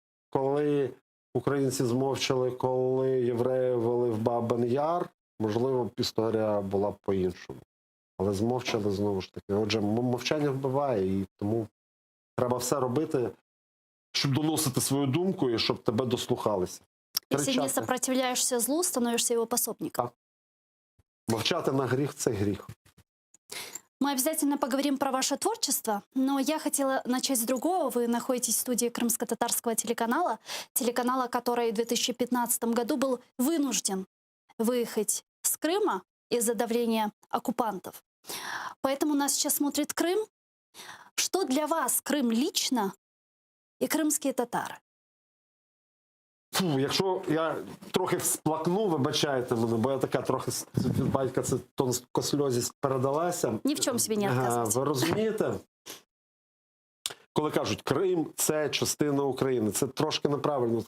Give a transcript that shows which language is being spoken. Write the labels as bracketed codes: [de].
[uk] Коли українці змовчали, коли євреї вели в Бабин-Яр, можливо, б історія була б по-іншому. Але змовчали знову ж таки. Отже, мовчання вбиває, і тому треба все робити, щоб доносити свою думку і щоб тебе дослухалися. [ru] Если не сопротивляешься злу, становишься его пособником. [uk] Так. Мовчати на гріх – це гріх. [ru] Мы обязательно поговорим про ваше творчество, но я хотела начать с другого. Вы находитесь в студии крымско-татарского телеканала, который в 2015 году был вынужден выехать с Крыма из-за давления оккупантов. Поэтому нас сейчас смотрит Крым. Что для вас Крым лично и крымские татары? [uk] Фу, якщо я трохи всплакну, вибачайте мене, бо я така трохи від батька це тонкосльозість передалася. Ні в чому собі не відказуйте. Ви розумієте? Коли кажуть, Крим – це частина України, це трошки неправильно.